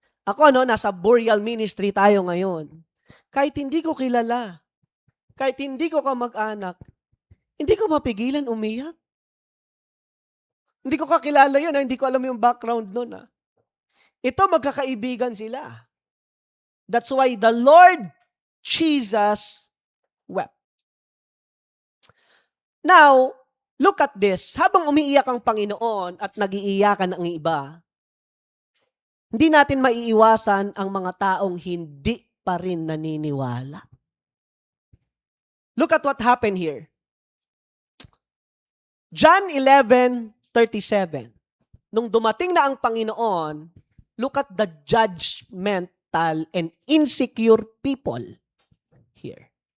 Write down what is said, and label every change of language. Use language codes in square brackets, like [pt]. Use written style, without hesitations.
[tl] Ako nasa burial ministry tayo ngayon. Kahit hindi ko kilala, kahit hindi ko kamag-anak, hindi ko mapigilan umiyak. Hindi ko kakilala yun, hindi ko alam yung background nun. Ito, magkakaibigan sila. [en] That's why the Lord Jesus wept. Now, look at this. [tl] Habang umiiyak ang Panginoon at nag-iiyakan ang iba, hindi natin maiiwasan ang mga taong hindi pa rin naniniwala. [en] Look at what happened here. John 11:37. [tl] Nung dumating na ang Panginoon, [en] look at the judgmental and insecure people here.